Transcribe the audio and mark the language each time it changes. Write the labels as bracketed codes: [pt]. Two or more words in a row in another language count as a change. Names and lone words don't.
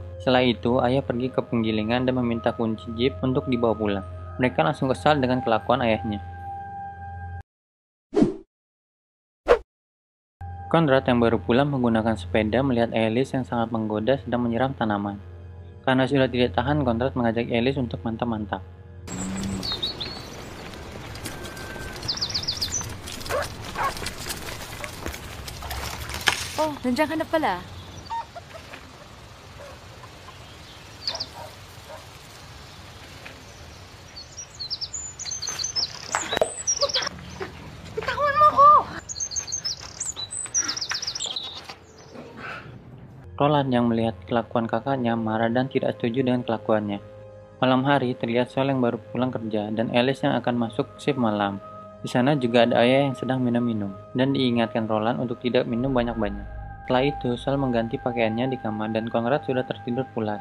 [id] Setelah itu, ayah pergi ke penggilingan dan meminta kunci jeep untuk dibawa pulang. Mereka langsung kesal dengan kelakuan ayahnya. Konrad yang baru pulang menggunakan sepeda melihat Alice yang sangat menggoda sedang menyiram tanaman. Karena sudah tidak tahan, Konrad mengajak Alice untuk mantap-mantap. [tl] Oh, nandiyan ka na pala. Bitawan mo ako! [id] Roland yang melihat kelakuan kakaknya marah dan tidak setuju dengan kelakuannya. Malam hari terlihat Sol yang baru pulang kerja dan Alice yang akan masuk shift malam. Di sana juga ada ayah yang sedang minum-minum, dan diingatkan Roland untuk tidak minum banyak-banyak. Setelah itu, Sol mengganti pakaiannya di kamar dan Konrad sudah tertidur pulas.